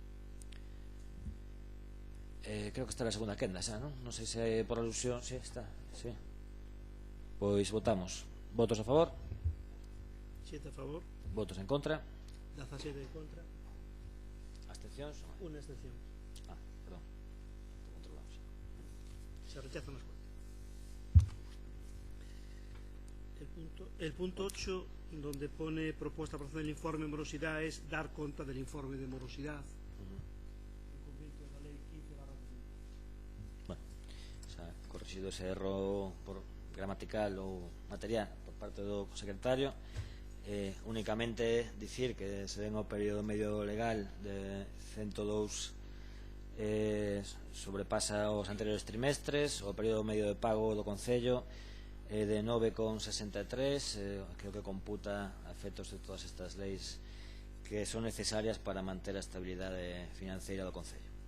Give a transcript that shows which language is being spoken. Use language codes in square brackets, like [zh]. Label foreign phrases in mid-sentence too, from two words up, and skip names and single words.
[gl] Creo que está na segunda quenda xa, non? Non sei se por alusión. Si, está, sí. Pois votamos. Votos a favor? 7 a favor. Votos en contra? 17 en contra. Abstencións? Unha abstención. Perdón. Controlamos. [es] Se rechazan las cuentas. El punto 8, donde pone propuesta para hacer el informe de morosidad, es dar cuenta del informe de morosidad. Bueno, se ha corregido ese error gramatical [gl] ou material por parte do secretario. Únicamente dicir que se ven ao período medio legal de 102 sobrepasa os anteriores trimestres, o período medio de pago do Concello de 9,63, creo que computa a efectos de todas estas leis que son necesarias para manter a estabilidade financeira do Concello.